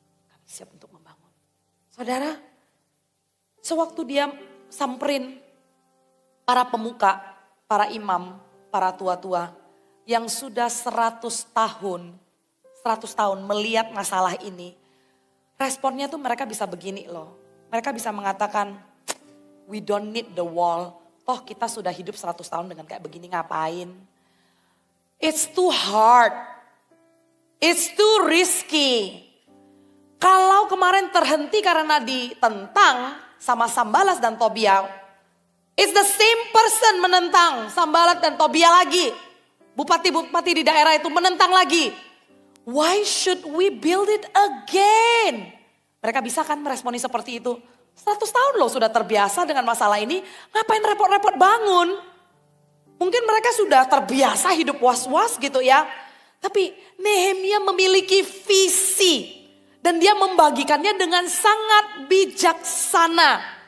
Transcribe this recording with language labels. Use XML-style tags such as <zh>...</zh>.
<id>Kami siap untuk membangun. Saudara, sewaktu dia samperin para pemuka, para imam, para tua-tua yang sudah 100 tahun melihat masalah ini, responnya tuh mereka bisa begini loh. Mereka bisa mengatakan,</id> <en>we don't need the wall.</en> <id>Toh kita sudah hidup 100 tahun dengan kayak begini, ngapain?</id> <en>It's too hard. It's too risky.</en> <id>Kalau kemarin terhenti karena ditentang sama Sambalat dan Tobia,</id> <en>it's the same person</en> <id>menentang Sambalat dan Tobia lagi. Bupati-bupati di daerah itu menentang lagi.</id> <en>Why should we build it again?</en> <id>Mereka bisa kan meresponi seperti itu. 100 tahun loh sudah terbiasa dengan masalah ini. Ngapain repot-repot bangun? Mungkin mereka sudah terbiasa hidup was-was gitu ya. Tapi Nehemia memiliki visi. Dan dia membagikannya dengan sangat bijaksana.</id>